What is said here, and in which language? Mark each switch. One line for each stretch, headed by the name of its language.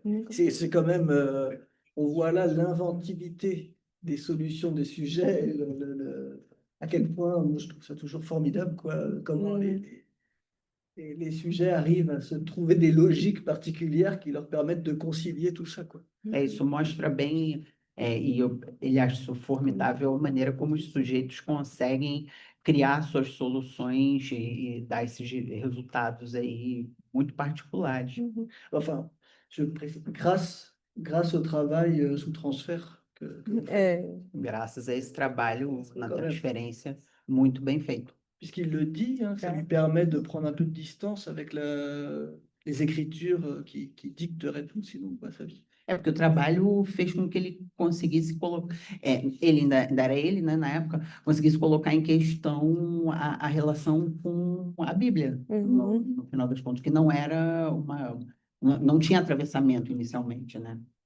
French: C'est quand même, on voit là l'inventivité des solutions des sujets, à quel point, moi, je trouve ça toujours formidable, quoi, comment les sujets arrivent à se trouver des logiques particulières qui leur permettent de concilier tout ça, quoi.
Portuguese: Isso mostra bem, ele acha isso formidável, a maneira como os sujeitos conseguem criar suas soluções e dar esses resultados aí muito particulares.
French: Enfin, je précise, grâce au travail sous transfert
Portuguese: É, Graças a esse trabalho na Correto. transferência muito bem feito.
French: puisqu'il le dit, hein, ça lui permet de prendre un peu de distance avec les écritures qui dicteraient tout, sinon pas sa vie.
Portuguese: É porque o trabalho fez com que ele conseguisse colocar, ele ainda era ele, né, na época, conseguisse colocar em questão a relação com a Bíblia, no final das contas, que não era não tinha atravessamento inicialmente, né?